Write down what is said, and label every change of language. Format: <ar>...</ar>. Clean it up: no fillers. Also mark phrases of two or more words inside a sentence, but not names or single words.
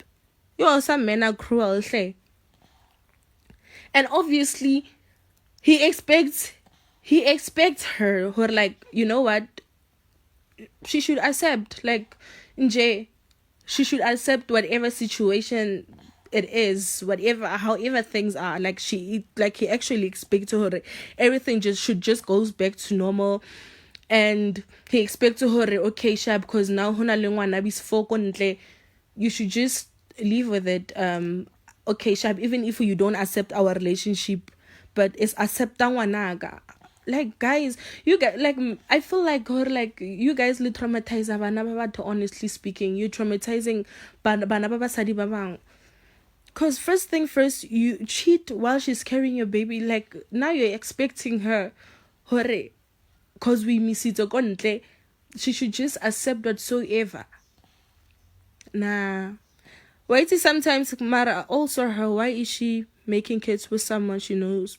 <en>Yo, some men are cruel, say. And obviously he expects her like, you know what, she should accept, like, nj, she should accept whatever situation it is, whatever, however things are, like, like, he actually expects her everything just goes back to normal. And he expects her, okay, sha, because now</en> <st>hona le ngwana bisifo ko ntle,</st> <en>you should just live with it. Okay, sha, even if you don't accept our relationship, but it's accept ngwanaga. Like, guys, you guys, like, I feel like, or like, you guys li traumatize</en> <st>bana ba batho,</st> <en>honestly speaking. You traumatizing</en> <st>bana ba basadi ba bang.</st> <en>Because first thing first, you cheat while she's carrying your baby. Like, now you're expecting her, hore, because we miss it kontle, she should just accept whatsoever. Nah. Why is it sometimes Mara also her? Why is she making kids with someone she knows?</en>